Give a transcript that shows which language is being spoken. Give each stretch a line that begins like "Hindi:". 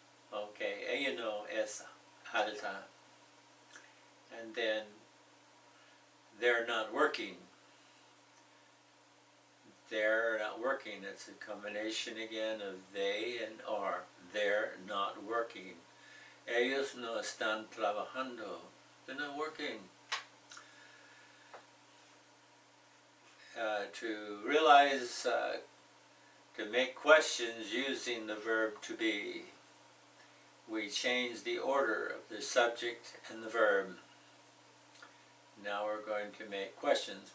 English: Okay,
Spanish: ella no es alta.
English: And then they're not working. They're not working. It's a combination again of they and are. They're not working.
Spanish: Ellos no están trabajando.
English: They're not working. To realize, to make questions using the verb to be, we change the order of the subject and the verb. Now we're going to make questions.